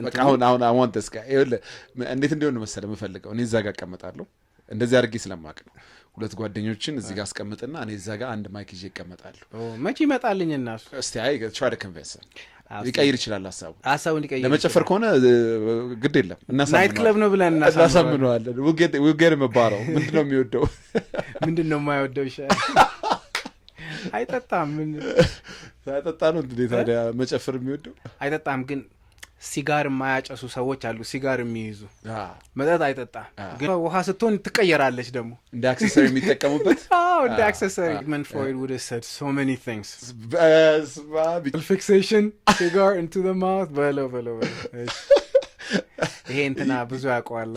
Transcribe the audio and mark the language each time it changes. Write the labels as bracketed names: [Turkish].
[Amharic] በቃ አሁን [English] I want this guy [Amharic] እንዴት እንደሆነ መሰለህ የምፈልገው እኔ እዛ ጋር እቀመጣለሁ። እንደዚህ አድርጌ ስለማቅ ነው። 2 ጓደኞችን እዚህ ጋር አስቀምጥና እኔ እዛ ጋር አንድ ማይክ ይዤ እቀመጣለሁ። መቼ ይመጣልኝና እሱ እስቲ አይ [English] try to convince him [Amharic] ሊቀይር ይችላል ሐሳቡን ሊቀይር ለመጨፈር ከሆነ ግድ የለም ናይት ክለብ ነው ብለን እናሳምነዋለን። [English] we'll get him a bottle። [Amharic] ምንድነው የሚወደው? ምንድነው የማይወደው? ይሻል አይጠጣም። ምን ሳይጠጣ ነው እንዴ ታዲያ መጨፈር የሚወደው? አይጠጣም። ግን ሲጋር የማያጨሱ ሰዎች አሉ፣ ሲጋር የሚይዙ መጠጥ አይጠጣም። ግን ውሃ ስትሆን ትቀየራለች ደግሞ እንደ አክሰሰሪ የሚጠቀሙበት። እንደ አክሰሰሪ ምን [English] ፍሮይድ would have said so many things. Fixation cigar into the mouth [Amharic] በለው ይሄ እንትና ብዙ ያውቀዋል።